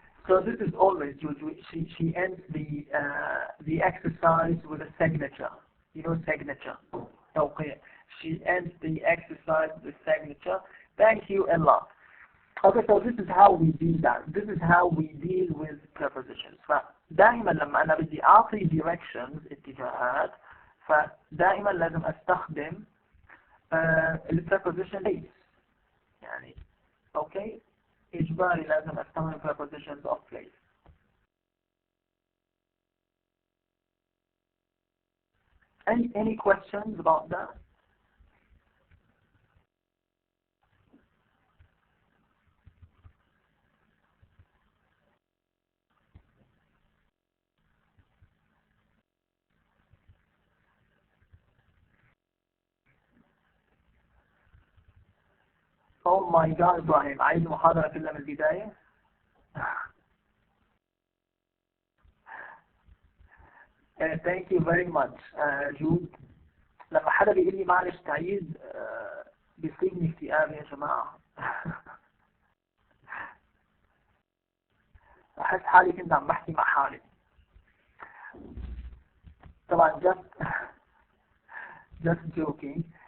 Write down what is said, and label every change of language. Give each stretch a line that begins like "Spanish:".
English: So this is always Jude. She ends the exercise with a signature. You know, signature. Okay. She ends the exercise with signature. Thank you a lot. Okay, so this is how we deal that. This is how we deal with prepositions.
Arabic: فدائما لما أنا بدي أعطي directions اتجاهات فدائما لازم أستخدم
English: preposition place.
Arabic: يعني okay إجباري لازم أستخدم
English: prepositions of place. Any questions about that? Oh my God,
Arabic: إبراهيم عيد المحاضرة كلها من البداية.
English: Thank you very much جود.
Arabic: لما حدا بيقول لي معلش تعيد بيصيبني اكتئاب يا جماعة. أحس حالي كنت عم بحكي مع حالي.
English: طبعا just joking.